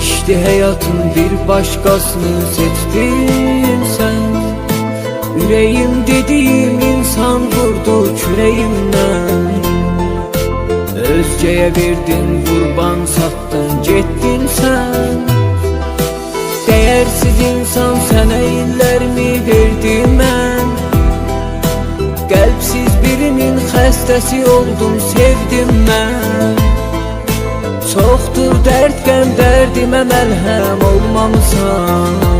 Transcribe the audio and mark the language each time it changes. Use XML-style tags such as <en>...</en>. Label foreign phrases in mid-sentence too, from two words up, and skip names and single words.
<tr>Değişti hayatım, bir başkasını seçtin sen. Yüreğim dediğim insan vurdu küreğimden. Özgeye verdin kurban, sattın getdin sen. Değersiz insan,</tr> <az>sənə illərimi verdim mən. Qəlbsiz birinin xəstəsi oldum, sevdim mən. Çoxdur dərd qəm, dərdimə məlhəm olmamısan.</az>